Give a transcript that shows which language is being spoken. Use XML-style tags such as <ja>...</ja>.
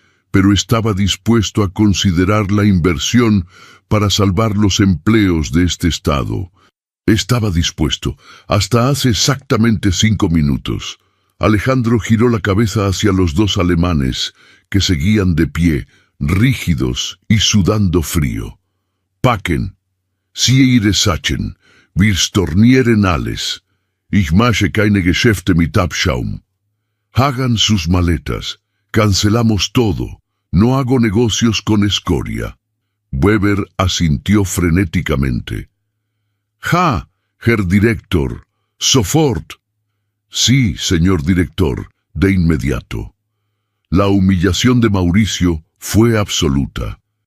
<es>Pero estaba dispuesto a considerar la inversión para salvar los empleos de este estado. Estaba dispuesto, hasta hace exactamente 5 minutos. Alejandro giró la cabeza hacia los 2 alemanes, que seguían de pie, rígidos y sudando frío.</es> <de>«Packen, Sie ihre Sachen, wir stornieren alles. Ich mache keine Geschäfte mit Abschaum.</de> <es>Hagan sus maletas, cancelamos todo, no hago negocios con escoria». Weber asintió frenéticamente.</es> <de>«Ja, Herr Director, sofort».</de> <es>«Sí, señor director», de inmediato. La humillación de Mauricio fue absoluta.</es>